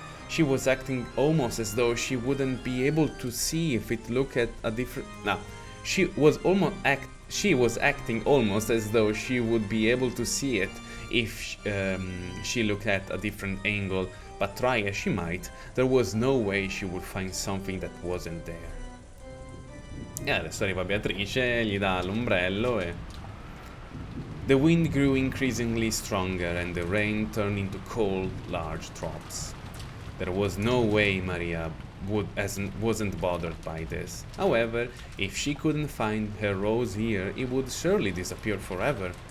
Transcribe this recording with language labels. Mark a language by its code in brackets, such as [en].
[en] She was acting almost as though she wouldn't be able to see if it looked at a different... No, she was acting almost as though she would be able to see it if she looked at a different angle, but try as she might, there was no way she would find something that wasn't there. [it] E adesso arriva Beatrice, gli dà l'ombrello e... [en] The wind grew increasingly stronger and the rain turned into cold, large drops. There was no way Maria wasn't bothered by this. However, if she couldn't find her rose here, it would surely disappear forever.